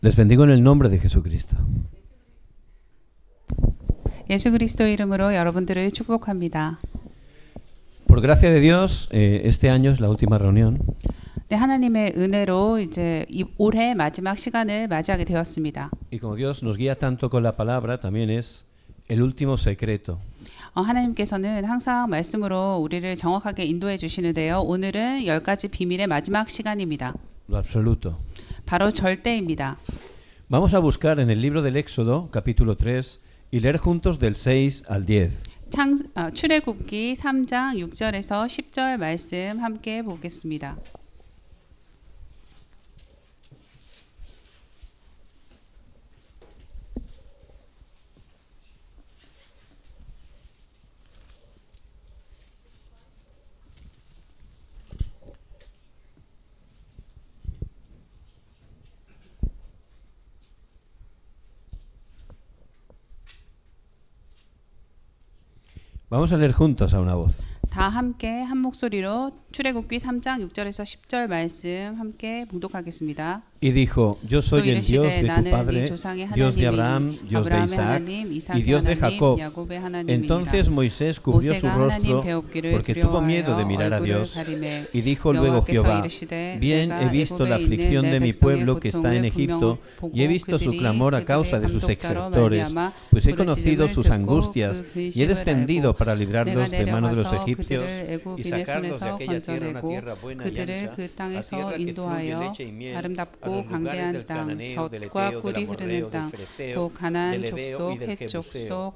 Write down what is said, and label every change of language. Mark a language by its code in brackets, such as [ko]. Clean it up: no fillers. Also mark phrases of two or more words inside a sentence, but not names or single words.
[es] Les bendigo en el nombre de Jesucristo. [ko] 예수 그리스도 이름으로 여러분들을 축복합니다. [es] Por gracia de Dios, este año es la última reunión. [ko] 네, 하나님의 은혜로 이제 올해 마지막 시간을 맞이하게 되었습니다. [es] Y como Dios nos guía tanto con la palabra, también es el último secreto. [ko] 하나님께서는 항상 말씀으로 우리를 정확하게 인도해 주시는데요. 오늘은 10가지 비밀의 마지막 시간입니다. [es] Lo absoluto. [ko] 바로 절대입니다. [es] Vamos a buscar en el libro del Éxodo, capítulo 3, y leer juntos del 6 al 10. [ko] 출애굽기 3장 6절에서 10절 말씀 함께 보겠습니다. [es] Vamos a leer juntos a una voz. [ko] 다 함께 한 목소리로 출애굽기 3장 6절에서 10절 말씀 함께 봉독하겠습니다. [es] Y dijo, yo soy el Dios de tu padre, Dios de Abraham, Dios de Isaac y Dios de Jacob. Entonces Moisés cubrió su rostro porque tuvo miedo de mirar a Dios. Y dijo luego Jehová, bien he visto la aflicción de mi pueblo que está en Egipto y he visto su clamor a causa de sus exactores, pues he conocido sus angustias y he descendido para librarlos de mano de los egipcios y sacarlos de aquella tierra, una tierra buena y ancha, a tierra que fluye leche y miel, a los lugares del cananeo, del eteo, del amorreo, del fereceo, del hebeo y del jebuseo.